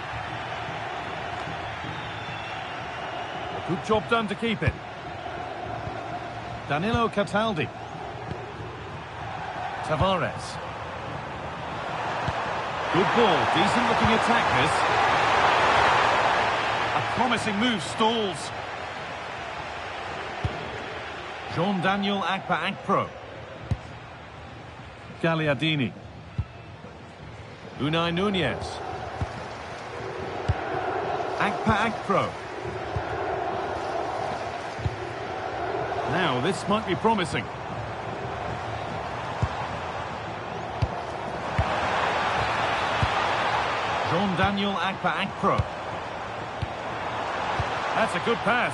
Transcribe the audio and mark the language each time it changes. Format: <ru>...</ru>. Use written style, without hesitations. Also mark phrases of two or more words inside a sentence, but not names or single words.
<en>Good job done to keep it. Danilo Cataldi. Tavares. Good ball, decent looking attack this. A promising move stalls. Jean-Daniel Akpa Akpro. Gagliardini. Unai Nunez. Akpa Akpro. Now, this might be promising. Jean-Daniel Akpa Akpro. That's a good pass.</en>